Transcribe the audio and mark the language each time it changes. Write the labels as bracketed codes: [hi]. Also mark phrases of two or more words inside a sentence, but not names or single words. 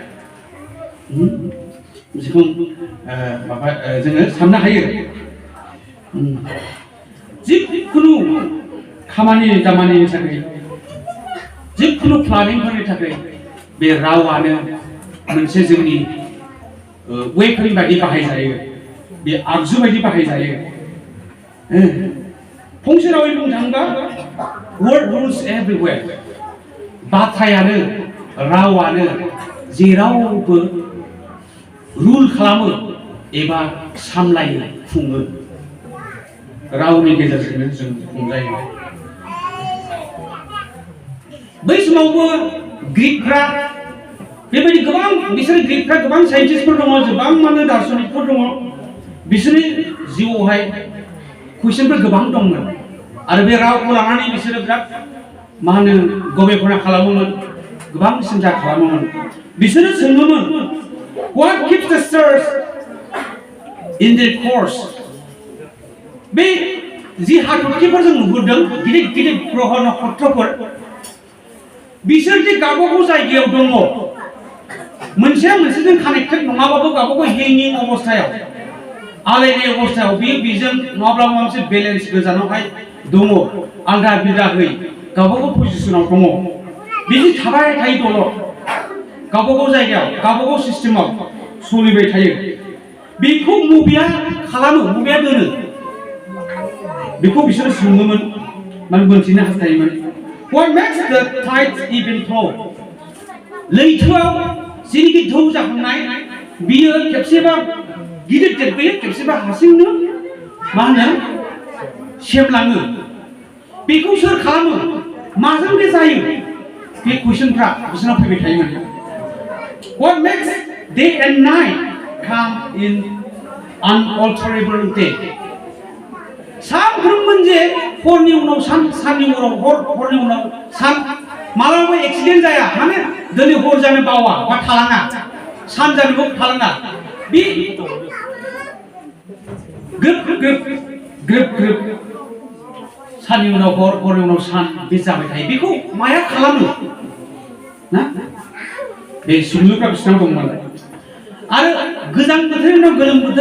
[brx] जिखुनु जोङो साननो हायो जिखुनु खामानि दामानिनि थाखाय जिखुनु प्लानिंफोरनि थाखाय बे रावानो मोनसे जोंनि वेपन बायदि बाहायजायो बे आगजु बायदि बाहायजायो फंसे रावै बुंनो थाङोबा [en] word rules everywhere [brx] बाथ्रायानो रावानो जेरावबो रुल खालामो एबा सामलायो खुङो रावनि गेजेरजोंनो जों खुंजायो बै समावबो ग्रीकफ्रा बेबायदि गोबां बिसोर ग्रीकफ्रा गोबां साइन्टिस्टफोर दङ गोबां माने दार्शनिकफोर दङ बिसोरनि जिउआवहाय कुइसनफोर गोबां दंमोन आरो बे रावखौ लानानै बिसोरो बिराद मा होनो गवेषणा खालामोमोन गोबां सिन्था खालामोमोन बिसोरो सोङोमोन [en] what keeps the stars in their course [brx] बे जि हाथरखिफोर जों नुहुरदों गिदिर गिदिर ग्रह नक्षत्रफोर बिसोर जे गावबागाव जायगायाव दङ मोनसेया मोनसेजों कानेक्टेड नङाबाबो गावबागाव हेंगिं अबस्थायाव आलायनाय अबस्थायाव बेजों नङाब्ला माबा मोनसे बेलेन्स गोजानावहाय दङ आलदा बिदाहै गावबागाव पजिसनाव दङ बिदि थाबाय थायो दलर गावबागाव जायगायाव गावबागाव सिस्टेमाव सोलिबाय थायो बेखौ मबेया खालामो मबेया दोनो बेखौ बिसोर सोङोमोन माने मोनथिनो हास्थायोमोन [en] what makes the tides even flow [brx] लैथोआव जेनिखि ढौ जाखांनाय बियो खेबसेबा गिदिर देरबोयो खेबसेबा हारसिंनो मा होनो सेमलाङो बेखौ सोर खालामो माजों बे जायो बे कुइसनफ्रा बिसोरनाव फैबाय थायोमोन [en] what makes day and night come in unalterable day [brx] सानफ्रोमबो जे हरनि उनाव साननि उनाव हरनि उनाव सान मालाबाबो एक्सिडेन्ट जाया माने दिनै हर जानो बावा बा थालाङा सान जानोबो थालाङा बे ग्रोब ग्रोब ग्रोब ग्रोब साननि उनाव हरनि उनाव सान बे जाबाय थायो बेखौ माया खालामो ना बे सुबुंफ्रा बिसिनाव दंमोन आरो गोजां बोथोरनि उनाव गोलोम बोथोर